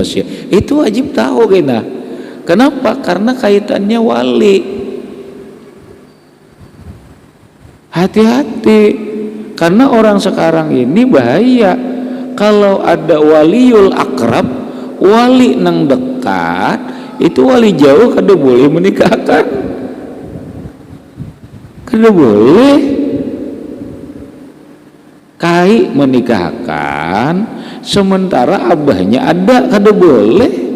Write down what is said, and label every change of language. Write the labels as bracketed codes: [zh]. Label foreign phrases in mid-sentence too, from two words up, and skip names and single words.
[id] Itu wajib tahu kita. Kenapa? Karena kaitannya wali. Hati-hati, karena orang sekarang ini bahaya. Kalau ada [ar] وليّ الأقرب, [bjn] wali nang dekat, itu wali jauh kada boleh menikahkan. Kada boleh. Kai menikahkan sementara abahnya ada, kada boleh.